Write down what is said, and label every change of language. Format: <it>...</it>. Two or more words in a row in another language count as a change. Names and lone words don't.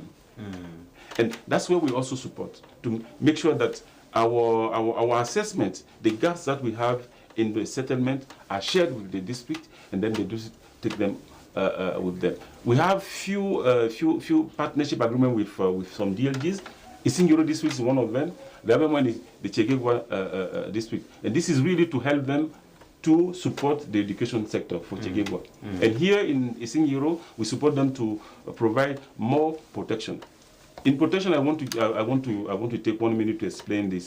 <en>And that's where we also support, to make sure that our assessment, the gaps that we have in the settlement are shared with the district, and then they just take them with them. We have few partnership agreement with some DLGs. Isingiro district is one of them. The other one is the Chegegwa district, and this is really to help them to support the education sector for Chegegwa. And here in Isingiro, we support them to provide more protection. In protection, I want to take 1 minute to explain this.</en>